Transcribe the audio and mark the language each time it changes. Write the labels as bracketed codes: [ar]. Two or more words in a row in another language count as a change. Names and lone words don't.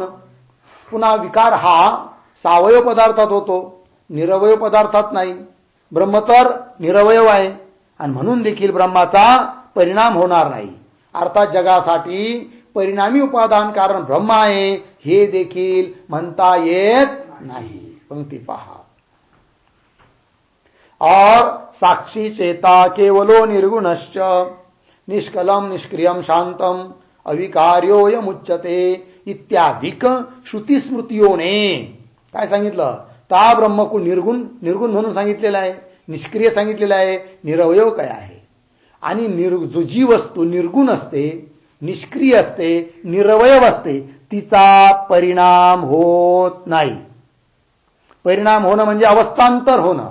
[mr] पुन्हा विकार हा सावयव पदार्थात होतो, निरवयव पदार्थात नाही. ब्रह्म तर निरवयव आहे, आणि म्हणून देखील ब्रह्माचा परिणाम होणार नाही. अर्थात जगासाठी परिणामी उपादान कारण ब्रह्म आहे हे देखील म्हणता येत नाही. पंक्ती पहा. [sa] और साक्षी चेता केवलो निर्गुणश्च निष्कलम निष्क्रियम शांतम अविकार्योयमुच्यते इत्याधिक श्रुती स्मृतियोने [mr] काय सांगितलं? ता ब्रह्म को निर्गुण निर्गुण म्हणून सांगितलेलं आहे, निष्क्रिय सांगितलेलं आहे, निरवयव काय आहे. आणि जी वस्तू निर्गुण असते, निष्क्रिय असते, निरवयव असते तिचा परिणाम होत नाही. परिणाम होणं म्हणजे अवस्थांतर होणं.